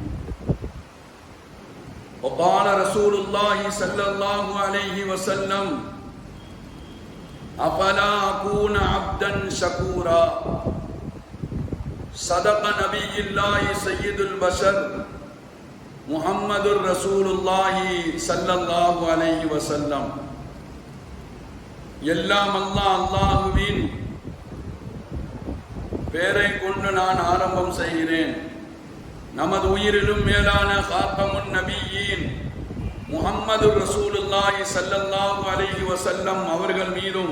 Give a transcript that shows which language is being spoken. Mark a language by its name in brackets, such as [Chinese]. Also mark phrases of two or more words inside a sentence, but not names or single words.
[Arabic] وقال رسول الله صلى الله عليه وسلم: أفلا أكون عبدا شكورا. صدق نبي الله سيد البشر محمد رسول الله صلى الله عليه وسلم. [Tamil] எல்லாம் அல்லாஹ்வின் பெயரை கொண்டு நான் ஆரம்பம் செய்கிறேன். நமது உயிரிலும் மேலான காத்தமுன் நபியின் [Arabic] محمد رسول الله صلى الله عليه وسلم [Tamil] அவர்கள் மீதும்